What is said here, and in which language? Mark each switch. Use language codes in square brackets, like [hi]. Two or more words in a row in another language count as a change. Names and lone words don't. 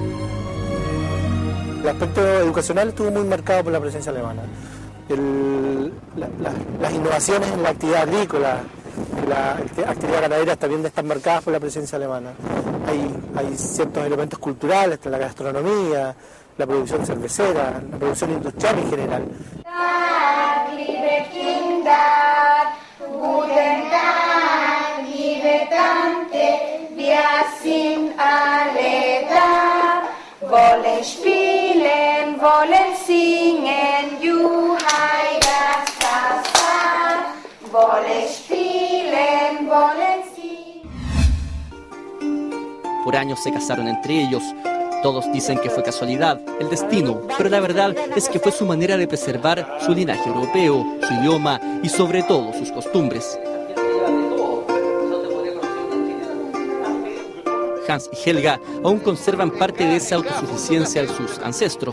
[es] El aspecto educacional estuvo muy marcado por la presencia alemana. Las innovaciones en la actividad agrícola, la actividad ganadera también están marcadas por la presencia alemana. Hay ciertos elementos culturales, la gastronomía, la producción cervecera, la producción industrial en general. [de] Guten Tag, liebe Tante, wir sind alle da, wollen spielen, wollen singen, Juhai Gastasa, wollen spielen, wollen singen. [es] Por años se casaron entre ellos. Todos dicen que fue casualidad, el destino, pero la verdad es que fue su manera de preservar su linaje europeo, su idioma y sobre todo sus costumbres. Hans y Helga aún conservan parte de esa autosuficiencia de sus ancestros.